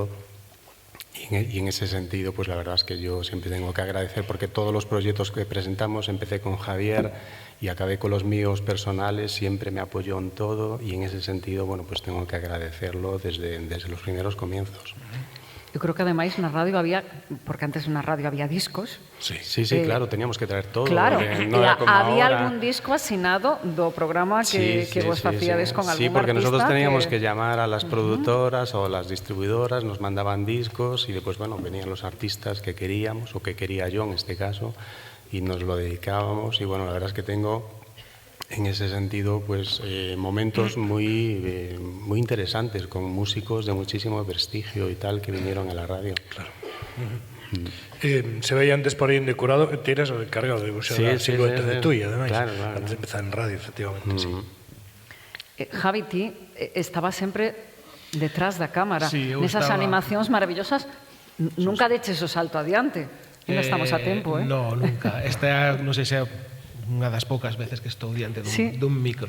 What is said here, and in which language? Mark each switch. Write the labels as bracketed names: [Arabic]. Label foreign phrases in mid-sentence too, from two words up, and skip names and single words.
[Spanish] Y en ese sentido, pues la verdad es que yo siempre tengo que agradecer porque todos los proyectos que presentamos, empecé con Javier y acabé con los míos personales, siempre me apoyó en todo y en ese sentido, bueno, pues tengo que agradecerlo desde los primeros comienzos. [Galician] Eu creo que ademais na radio había, porque antes na radio había discos. [Spanish] Sí, claro, teníamos que traer todo. Claro, no era como había ahora. [Galician] algún disco asinado do programa que vos facíades con algún artista. [Spanish] Sí, porque nosotros teníamos que llamar a las productoras o a las distribuidoras, nos mandaban discos y después, bueno, venían los artistas que queríamos o que quería yo en este caso y nos lo dedicábamos y bueno, la verdad es que tengo en ese sentido pues momentos muy interesantes con músicos de muchísimo prestigio y tal que vinieron a la radio. Claro. Se veía antes por ahí en decorado, te eras el encargado de buscar la silueta de tuya, además, claro. antes de empezar en radio, efectivamente, sí. [Galician] Javi, ti estaba sempre detrás da cámara, nesas animacións maravillosas, nunca deches o salto adiante, ainda estamos a tempo, No, nunca, esta non sei se unha das poucas veces que estou diante dun micro.